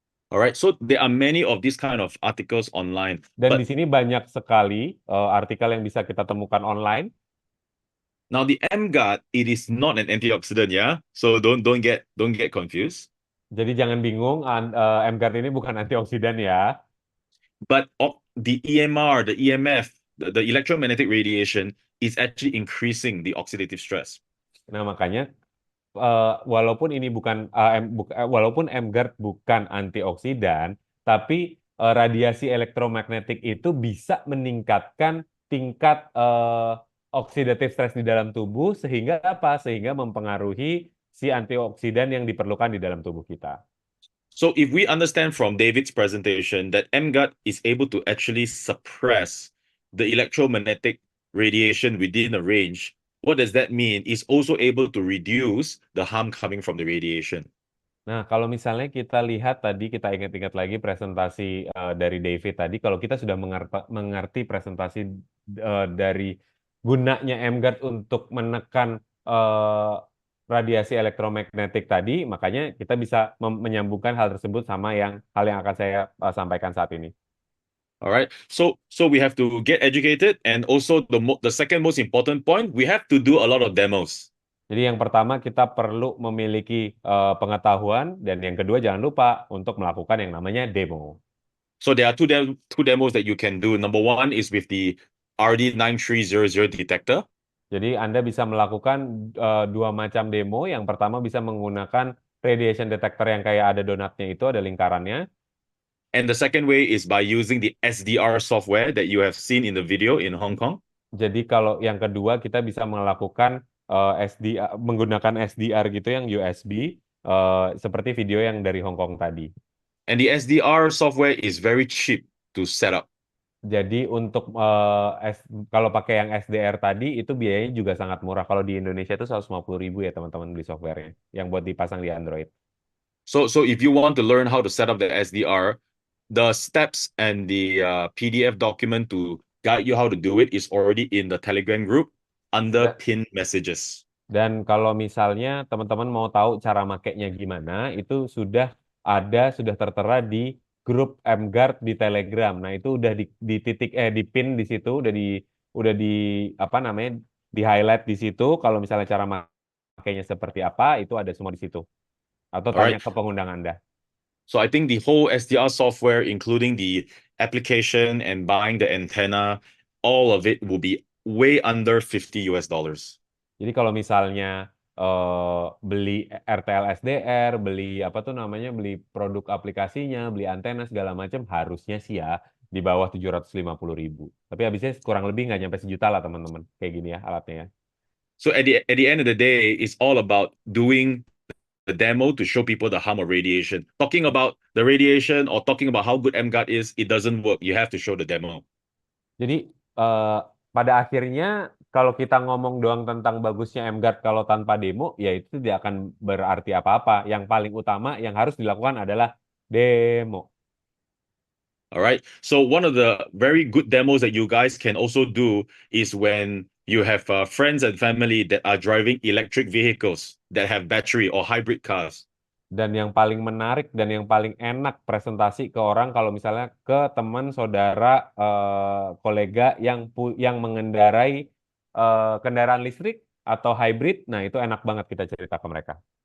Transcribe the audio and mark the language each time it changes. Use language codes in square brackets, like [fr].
[en] Alright, so there are many of these kind of articles online. [id] Dan [en] But [id] di sini banyak sekali artikel yang bisa kita temukan online. [en] now the MGuard, it is not an antioxidant, yeah. So don't get confused. [id] Jadi jangan bingung, MGuard ini bukan antioksidan ya. [en] But the EMR, the EMF, the electromagnetic radiation is actually increasing the oxidative stress. [id] Nah, makanya walaupun ini walaupun MGuard bukan antioksidan, tapi radiasi elektromagnetik itu bisa meningkatkan tingkat oxidative stress di dalam tubuh sehingga apa? Sehingga mempengaruhi si antioksidan yang diperlukan di dalam tubuh kita. [en] So if we understand from David's presentation that MGUT is able to actually suppress the electromagnetic radiation within a range, what does that mean? It's also able to reduce the harm coming from the radiation. [id] Nah, kalau misalnya kita lihat tadi, kita ingat-ingat lagi presentasi dari David tadi, kalau kita sudah mengerti presentasi dari gunanya MGuard untuk menekan radiasi elektromagnetik tadi, makanya kita bisa menyambungkan hal tersebut sama hal yang akan saya sampaikan saat ini. [en] All right. So we have to get educated, and also the second most important point, we have to do a lot of demos. [id] Jadi yang pertama kita perlu memiliki pengetahuan, dan yang kedua jangan lupa untuk melakukan yang namanya demo. [en] So there are two demos that you can do. Number one is with the RD9300 detector. [id] Jadi Anda bisa melakukan dua macam demo. Yang pertama bisa menggunakan radiation detector yang kayak ada donatnya itu, ada lingkarannya. [en] And the second way is by using the SDR software that you have seen in the video in Hong Kong. [id] Jadi kalau yang kedua kita bisa melakukan menggunakan SDR gitu yang USB seperti video yang dari Hong Kong tadi. [en] And the SDR software is very cheap to set up. [id] Jadi untuk kalau pakai yang SDR tadi itu biayanya juga sangat murah. Kalau di Indonesia itu 150.000 ya teman-teman beli softwarenya yang buat dipasang di Android. [en] So if you want to learn how to set up the SDR, the steps and the PDF document to guide you how to do it is already in the Telegram group under Da- pinned messages. [id] Dan kalau misalnya teman-teman mau tahu cara makainya gimana, itu sudah tertera di grup MGuard di Telegram. Nah, itu udah di titik di pin di situ, udah di apa namanya? Di highlight di situ. Kalau misalnya cara makainya seperti apa, itu ada semua di situ. Atau [en] All right. [id] ke pengundang Anda. [en] So I think the whole SDR software, including the application and buying the antenna, all of it will be way under 50 US dollars. [id] Jadi kalau misalnya beli RTL SDR, beli apa tuh namanya, beli produk aplikasinya, beli antena segala macam, harusnya sih ya di bawah 750.000. Tapi habisnya kurang lebih nggak nyampe sejuta lah teman-teman. Kayak gini ya alatnya ya. [en] So at the end of the day, it's all about doing the demo to show people the harm of radiation. Talking about the radiation or talking about how good MGUT is, it doesn't work. You have to show the demo. [id] Jadi eh, pada akhirnya kalau kita ngomong doang tentang bagusnya MGuard kalau tanpa demo, ya itu tidak akan berarti apa-apa. Yang paling utama yang harus dilakukan adalah demo. [en] All right. So one of the very good demos that you guys can also do is when you have friends and family that are driving electric vehicles that have battery or hybrid cars. [id] Dan yang paling menarik dan yang paling enak presentasi ke orang kalau misalnya ke teman, saudara, kolega yang mengendarai kendaraan listrik atau hybrid, nah itu enak banget kita cerita ke mereka.